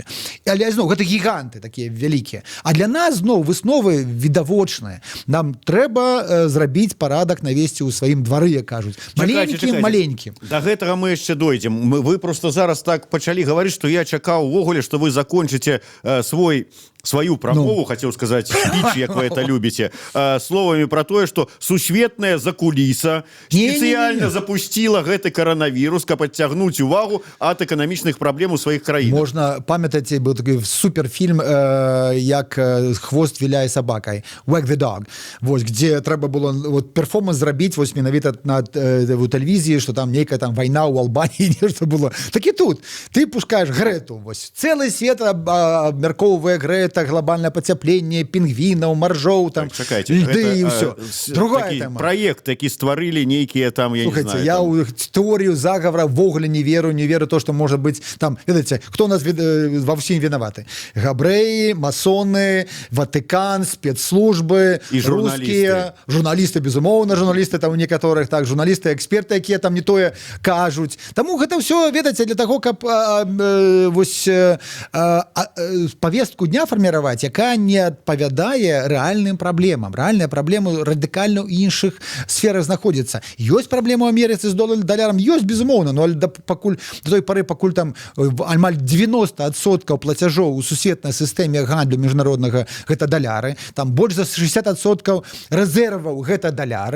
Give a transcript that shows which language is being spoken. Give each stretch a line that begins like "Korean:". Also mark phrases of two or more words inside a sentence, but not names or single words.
Belarusian: Але зноў гэта гіганты такія вялікія. А для нас зноў высновы відавочныя. Нам трэба зрабіць парадак навесці ў сваім двары, як кажуць. Маленькім. Да гэтага мы яшчэ дойдзем. Вы просто зараз так пачалі гаварыць, што я чакаў увогуле, што вы закончыце свою прамову,
Russian: хотел сказать,
Belarusian: спич, як вы это любите, словами про тое, что сусветная закуліса спецыяльна запустила гэты коронавірус, каб адцягнуць увагу ад эканамічных праблем у сваіх краінах. Можна памятаць, быў такі суперфільм, як «Хвост віляе сабакай», «Wag the Dog», вось, где трэба было вот, перформанс зрабіць вось менавіта на тэлевізіі, что там нейкая там вайна ў Албаніі, нешта было. Так і тут. Ты пускаешь Грэту, вось, цэлы свет абмяркоўвае Грэту,
Russian: глобальное потепление пингвинов, моржоў, там, льды и все. Другая тема. Проект,
Belarusian: які стварылі нейкія там, я Слухайте, не знаю. Я там...
Russian: у теорию заговора вогуле не верю то, что может быть там, видите, кто у нас во всем виноваты? Габреи, масоны, Ватикан, спецслужбы, и русские, журналисты, безумоўно, журналисты там у некоторых, так, журналисты,
Belarusian: эксперты, якія там не тое кажуць. Таму гэта все, ведаце,
Russian: для того,
Belarusian: каб вось
Russian: повестку дня формировать,
Belarusian: якая не адпавядае рэальным праблемам. Рэальныя праблемы радыкальна ў іншых сферах знаходзяцца. Ёсць праблема ў Амерыцы з далярам, ёсць, безумоўна, но до той пары, пакуль там амаль 90% плацяжоў у сусветнай сістэме гандлю міжнароднага гэта даляры, там больш за 60% рэзерваў гэта даляры.